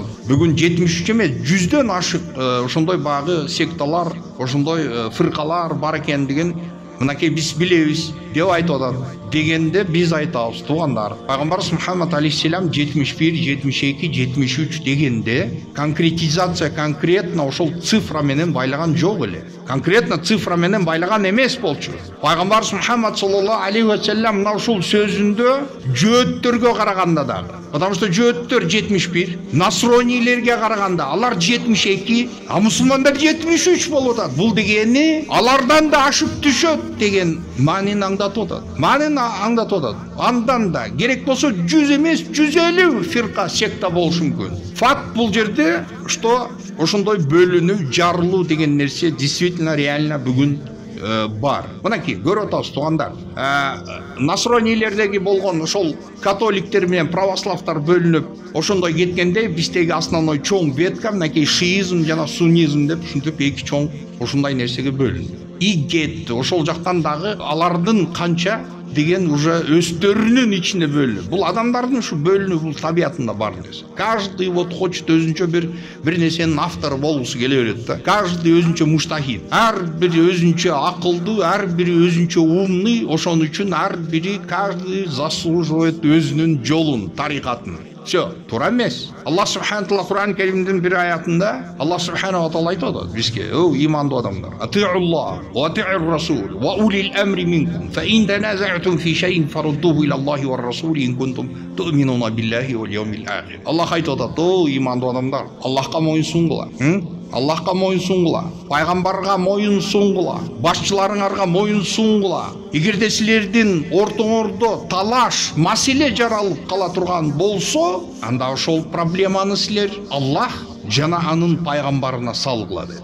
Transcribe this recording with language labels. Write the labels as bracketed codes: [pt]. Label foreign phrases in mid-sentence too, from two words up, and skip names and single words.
[ky] Бүгүн 73 эмес, 100дөн ашык ошондой багы секталар, ошондой фыркалар бар экендигин мынакей биз билебиз деп айтып атат. Дегенде биз айтабыз, тугандар, Пайгамбар Мухаммад алейхиссалам 71, 72, 73 дегенде конкретизация, конкретно ошол цифра менен байлаган жок эле. Конкретно цифра менен байлаган эмес болчу. Пайгамбар Мухаммад [ar] صلى الله عليه وسلم [ky] мына ушул сөзүндө жөөттөргө караганда дагы, [ru] потому что [ky] жөөттөр 71, насронилерге караганда алар 72, а мусулмандар 73 болуп атат. Бул дегени алардан да ашып түшөт деген маанини аңдатып атат. Аңдатып атат. Андан да керек болсо 100 эмес, 150 фирка, секта болушу мүмкүн. Факт бул жерде, что ошондой бөлүнүү, жарылуу деген нерсе [ru] действительно реально [ky] бүгүн бар. [kk] Мынакей көріп отырсыз туғандар. [ky] Насронийлердегі болған ошол католиктер менен православтар бөлініп, ошондой кеткенде биздеги основной чоң ветка мынакей шиизм жана суннизм деп ушинтип эки чоң ушундай нерсеге бөлүндү. И кетти. Ошол жактан дагы алардын канча деген уже өздөрүнүн ичинде бөлүнүп. Бул адамдардын ушу бөлүнүү бул табиятында бар нерсе. [ru] Каждый вот хочет [ky] өзүнчө бир нерсенин автору болгусу келе берет да. Каждый өзүнчө муштахид. Ар бири өзүнчө акылдуу, ар бири өзүнчө умный, ошон үчүн ар бири [ru] каждый заслуживает [ky] өзүнүн жолун, тарикатын. Все, туура эмес. Аллах [ar] سبحانه تعالى [ky] Кур'ан Керимдин бир аятында Аллах субхана таала айтып атат бизге: "О имандуу адамдар, [ar] أطيعوا الله وأطيعوا الرسول وأولي الأمر منكم فإن تنازعتم في شيء فردوه إلى الله ورسوله إن كنتم تؤمنون بالله واليوم الآخر." [ky] Аллах айтып атат: "О имандуу адамдар, Аллахка моюн сунгула. Аллахка моюн сунгула, пайгамбарга моюн сунгула, башчыларыңарга моюн сунгула. Эгерде силердин ортоңордо талаш, маселе жаралып кала турган болсо, анда ошол проблеманы силер Аллах жана анын пайгамбарына салгыла" дейт.